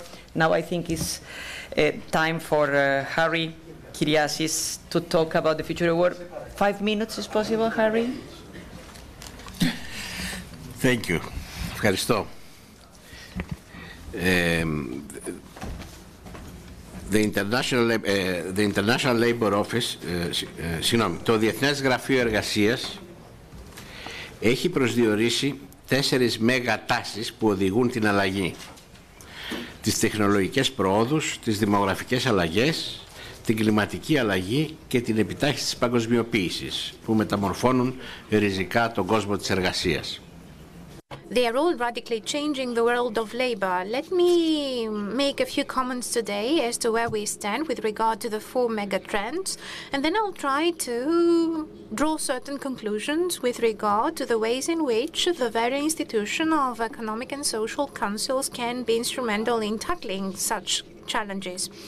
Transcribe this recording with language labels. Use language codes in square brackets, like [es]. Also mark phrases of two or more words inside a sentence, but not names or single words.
[en] Now I think it's time for Harry Kyriasis to talk about the future of work. 5 minutes is possible, Harry? Thank you. Ευχαριστώ. The International Labour Office, [el] το Διεθνές Γραφείο Εργασίας έχει προσδιορίσει 4 μέγα τάσεις που οδηγούν την αλλαγή. Τις τεχνολογικές προόδους, τις δημογραφικές αλλαγές, την κλιματική αλλαγή και την επιτάχυνση της παγκοσμιοποίησης που μεταμορφώνουν ριζικά τον κόσμο της εργασίας. [en] They are all radically changing the world of labor. Let me make a few comments today as to where we stand with regard to the 4 mega trends, and then I'll try to draw certain conclusions with regard to the ways in which the very institution of economic and social councils can be instrumental in tackling such challenges.